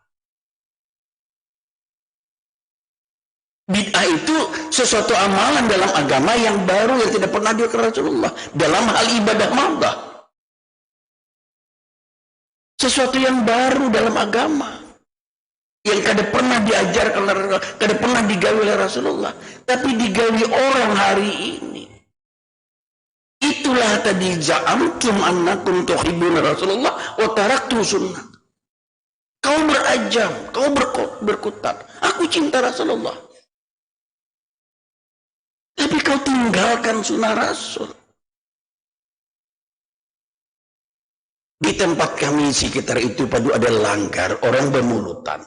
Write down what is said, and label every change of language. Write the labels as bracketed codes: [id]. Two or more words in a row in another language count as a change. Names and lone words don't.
[id] Bid'ah itu sesuatu amalan dalam agama yang baru yang tidak pernah dilakukan Rasulullah dalam hal ibadah madah. Sesuatu yang baru dalam agama yang kada pernah diajarkan, kada pernah digawi oleh Rasulullah, tapi digawi orang hari ini. Itulah tadi [ar] za'amtum annakum tuhibbuna Rasulullah wa taraktu sunnah. [id] Kau berajam, kau berkutat, aku cinta Rasulullah, tapi kau tinggalkan sunnah Rasul. Di tempat kami sekitar itu padu ada langgar, orang bermulutan.